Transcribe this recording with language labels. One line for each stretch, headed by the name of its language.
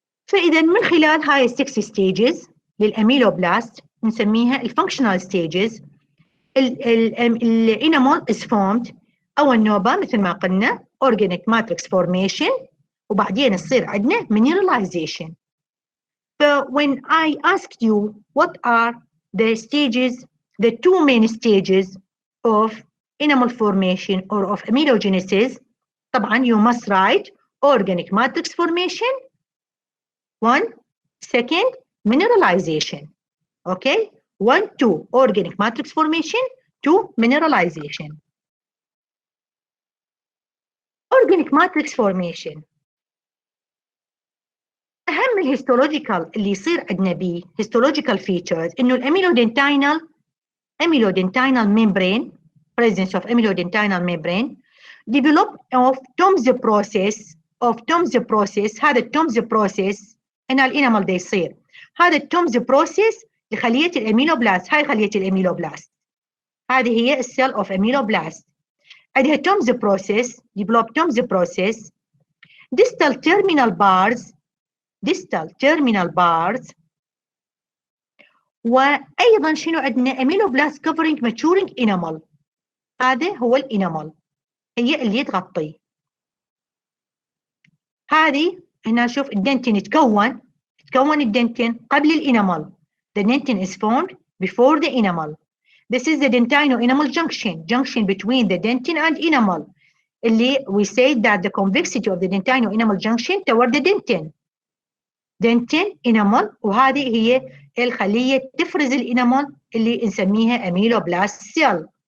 Arabic: فإذا من خلال هاي 6 stages للأميلوبلاست نسميها الفانكشنال stages، الانامل
English: is formed
Arabic: أول نوبة مثل ما قلنا
English: organic matrix formation،
Arabic: وبعدين يصير عندنا mineralization.
English: So when I asked you what are the stages, the 2 main stages of enamel formation or of amelogenesis, طبعا you must write organic matrix formation 1, second mineralization. Okay, 1, 2 organic matrix formation, 2 mineralization. Organic matrix formation
Arabic: أهم الهيستولوجيكال اللي يصير عندنا بيه
English: histological features
Arabic: إنه الأميلودنتينال
English: membrane، presence of amylodentinal membrane، develop of Tom's process.
Arabic: هذا التومز process هنا الانامل ده يصير، هذا التومز process لخلية الأميلوبلاست. هاي خلية الأميلوبلاست، هذه هي السيل اوف أميلوبلاست، عندها تومز process، develop تومز process،
English: distal terminal bars،
Arabic: وأيضا شنو عندنا أميلوبلاست
English: covering maturing enamel.
Arabic: هذا هو الانامل، هي اللي تغطي. هذه هنا شوف الدنتين تكون الدنتين قبل الانامل.
English: The dentin is formed before the enamel. This is the dentino-enamel junction between the dentin and enamel.
Arabic: اللي
English: we say that the convexity of the dentino-enamel junction toward the dentin enamel،
Arabic: وهذه هي الخلية تفرز الانامل اللي نسميها
English: ameloblast cell.